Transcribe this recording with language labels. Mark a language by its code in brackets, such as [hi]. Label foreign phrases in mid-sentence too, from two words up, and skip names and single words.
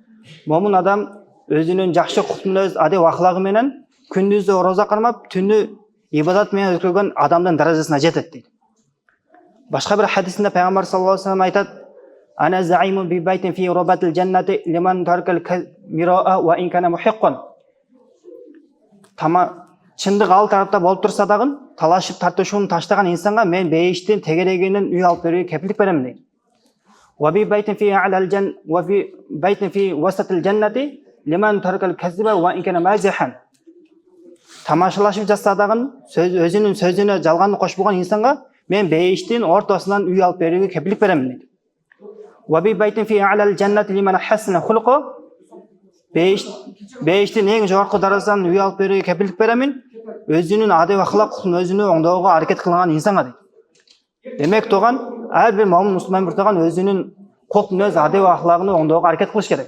[ky] Момын адам өзүнүн жакшы култун өз адеп аклагы менен күндүзү ораза кармап, түнү ибадат менен өткөргөн адамдын даражасына жетет дейт. Башка бир хадисинде пайгамбар [ar] صلى الله عليه وسلم [ky] айтат: [ar] "أنا زعيم ببيت في ربض الجنة لمن ترك المراء وإن كان محقا." [ky] Чындык ал тарапта болуп турса дагы, талашып тартышууну таштаган инсанга мен бейиштин тегерегинен үй алып берүүгө кепилдик берем дейт. [ar] وببيت في أعلى الجن وفي بيت في وسط الجنة لمن ترك الكذب وإن كان مازحا. [ky] Тамашалашып жатса дагы, өзүнүн сөзүнө жалганды кошпогон инсанга мен бейиштин ортосунан үй алып берүүгө кепилдик берем дейт. [ar] وببيت في أعلى الجنة لمن حسن خلقه. [ky] Бейиштин эң жогорку даражасынан үй алып берүүгө кепилдик беремин. Өзүнүн адеп акылакын өзүнө оңдоого аракет кылган инсанга дейт. Демек туган ар бир момун мусулман өзүнүн култун өз адеп акылагын оңдоого аракет кылыш керек.